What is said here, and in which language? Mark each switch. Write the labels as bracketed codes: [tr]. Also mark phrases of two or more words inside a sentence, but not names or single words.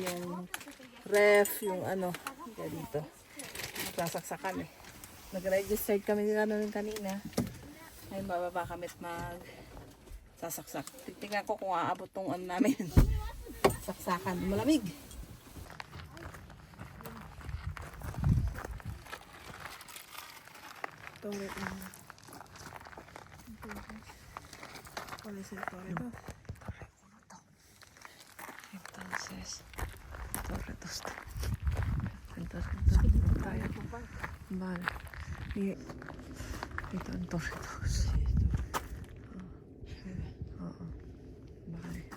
[tl] Yung ref, yung ano, kaya dito. Sasaksak kami. Nag-registered kami kanina. Ngayon, bababa kami at sasaksak. Tingnan ko kung aabot tong ano namin. Saksakan. Malamig. Torre. [es] ¿Cuál es el torre? Entonces, Torre 2. Entonces, tayo. Vale. [tl] Y ito ang Torre 2. Oo. Vale.